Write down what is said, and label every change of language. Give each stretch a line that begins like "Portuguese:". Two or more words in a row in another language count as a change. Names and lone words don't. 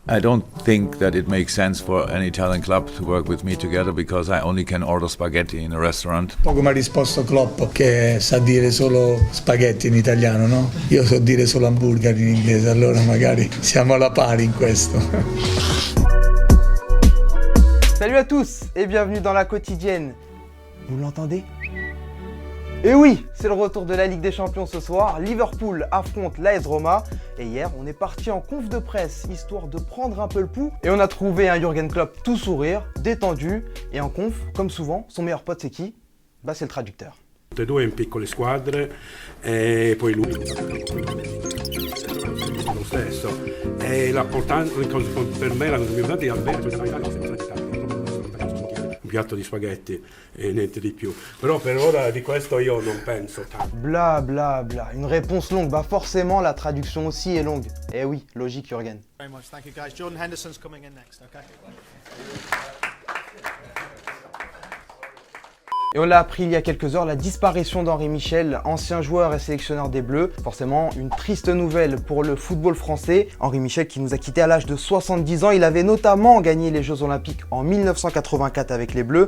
English: I don't think that it makes sense for an Italian club to work with me together because I only can order spaghetti in a restaurant.
Italian: Poco mi ha risposto Klopp che sa dire solo spaghetti in italiano, no? Io so dire solo hamburger in inglese, allora magari siamo alla pari in questo.
French: Salut à tous et bienvenue dans la quotidienne. Vous l'entendez? Et oui, c'est le retour de la Ligue des Champions ce soir. Liverpool affronte l'AS Roma. Et hier, on est parti en conf de presse, histoire de prendre un peu le pouls. Et on a trouvé un Jürgen Klopp tout sourire, détendu. Et en conf, comme souvent, son meilleur pote c'est qui? Bah c'est le traducteur.
Italian: Tutte e due in piccole squadre e poi lui lo stesso. E l'importante per me la cosa più importante è avere questa mentalità senza dettagli. Un piatto di spaghetti e niente di più. Però per ora di questo io non penso tanto. Bla bla bla,
French: une réponse longue, bah forcément la traduction aussi est longue. Eh oui, logique Jürgen.
English: Very much, thank you guys. Jordan Henderson's coming in next, okay?
French: Et on l'a appris il y a quelques heures, la disparition d'Henri Michel, ancien joueur et sélectionneur des Bleus. Forcément, une triste nouvelle pour le football français. Henri Michel qui nous a quittés à l'âge de 70 ans. Il avait notamment gagné les Jeux Olympiques en 1984 avec les Bleus.